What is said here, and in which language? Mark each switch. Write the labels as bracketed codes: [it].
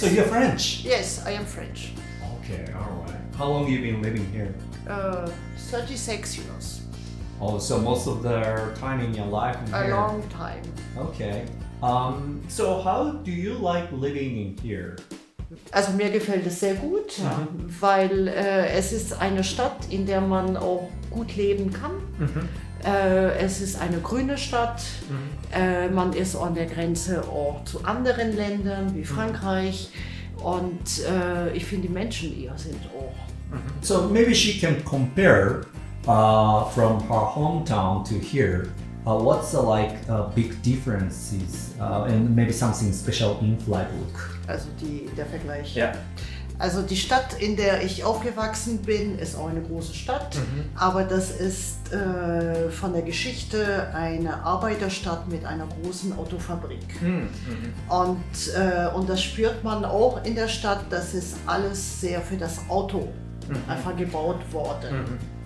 [en] So you're French. Yes, I am French. Okay. All right. How long have you been living here? 36 years. Oh, so most of the time in your life in A here. long time. Okay. So how do you like living in here? [de] Also mir gefällt es sehr gut, weil es ist eine Stadt, in der man auch gut leben kann. Es ist eine grüne Stadt. Man ist an der Grenze auch zu anderen Ländern wie Frankreich. Und ich finde, die Menschen hier sind auch. [en] So maybe she can compare from her hometown to here. What's the big differences and maybe something special in Freiburg? [de] Also der Vergleich. Ja. Also die Stadt, in der ich aufgewachsen bin, ist auch eine große Stadt, aber das ist von der Geschichte eine Arbeiterstadt mit einer großen Autofabrik. Und das spürt man auch in der Stadt, das ist alles sehr für das Auto einfach gebaut worden.